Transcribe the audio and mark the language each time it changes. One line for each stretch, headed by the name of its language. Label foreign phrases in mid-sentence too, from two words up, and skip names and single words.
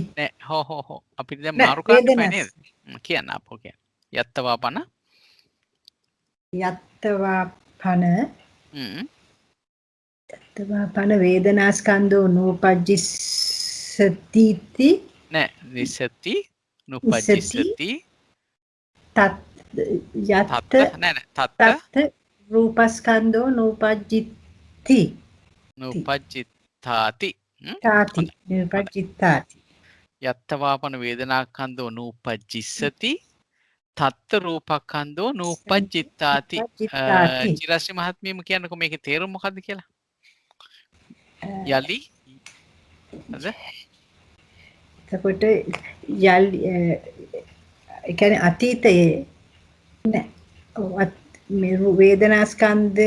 Sinhala: නෑ හෝ අපිට දැන් මාරු කරන්න බෑ නේද? කියන්න අපෝ කියන්න. යත්තවාපන
Pali: යත්තවාපන වේදනාස්කන්ධෝ නූපජ්ජිස්සති නෑ නිසති නූපජ්ජිස්සති යත්ත තත්ත රූපස්කන්ධෝ නූපජ්ජිත්ති නූපජ්ජිත්තාති නූපජ්ජිත්තාති යත්තවාපන වේදනාස්කන්ධෝ නූපජ්ජිස්සති තත්ත රූපස්කන්ධෝ නූපජ්ජිත්තාති.
Sinhala: චිරශ්‍රී මහත්මියම කියන්නකො මේකේ තේරුම මොකද්ද කියලා? යලි හරිද? එතකොට යලි ඒ කියන්නේ අතීතයේ නෑ මේ වේදනා ස්කන්ධය